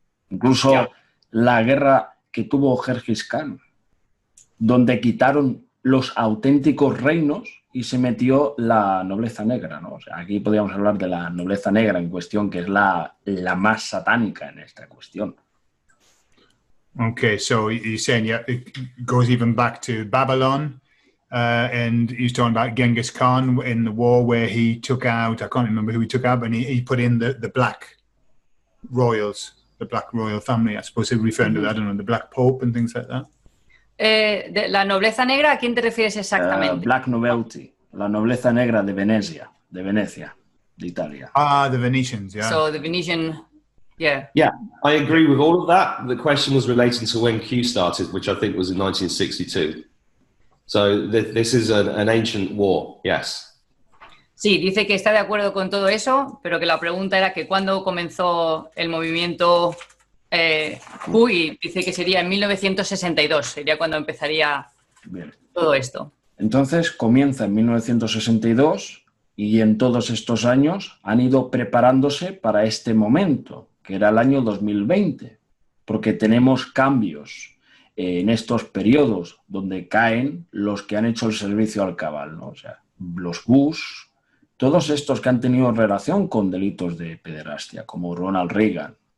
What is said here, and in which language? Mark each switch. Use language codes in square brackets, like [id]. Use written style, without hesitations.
[es] Incluso la guerra que tuvo Gengis Khan, donde quitaron los auténticos reinos y se metió la nobleza negra, ¿no? O sea, aquí podríamos hablar de la nobleza negra en cuestión, que es la más satánica en esta cuestión. [en] Okay, so he's saying, it goes even back to Babylon, and he's talking about Genghis Khan in the war where he took out, I can't remember who he took out, but he put in the black royals, the black royal family, I suppose he's referring to that, I don't know, the black pope and things like that. [es] De la nobleza negra, ¿a quién te refieres exactamente? Black Nobility, la nobleza negra de Venecia, de Italia. [en] Ah, the Venetians, yeah. So the Venetian, yeah. Yeah, I agree with all of that. The question was relating to when Q started, which I think was in 1962. So this is an ancient war, yes. [es] Sí, dice que está de acuerdo con todo eso, pero que la pregunta era que cuándo comenzó el movimiento Q, y dice que sería en 1962, sería cuando empezaría todo esto. Entonces comienza en 1962 y en todos estos años han ido preparándose para este momento, que era el año 2020, porque tenemos cambios en estos periodos donde caen los que han hecho el servicio al cabal, ¿no? O sea, los Bush, todos estos que han tenido relación con delitos de pederastia, como Ronald Reagan.